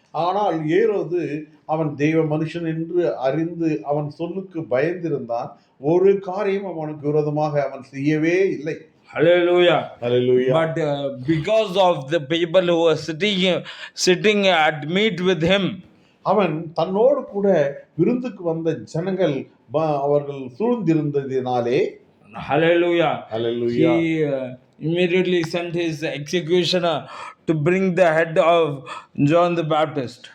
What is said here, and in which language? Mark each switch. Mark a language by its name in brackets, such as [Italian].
[Tamil] ஆனால் ஏரோது அவன் தெய்வ மனுஷன் என்று அறிந்து அவன் சொல்லுக்கு பயந்திருந்தான். ஒரு காரியம் அவனுக்கு விரோதமாக அவன் செய்யவே இல்லை. [English] Hallelujah. Hallelujah. But because of the people who were sitting at meat with him, [Tamil] அவன் தன்னோடு கூட விருந்துக்கு வந்த ஜனங்கள் அவர்கள் சூழ்ந்திருந்ததினாலே, [English] Hallelujah. Hallelujah. He immediately sent his executioner to bring the head of John the Baptist.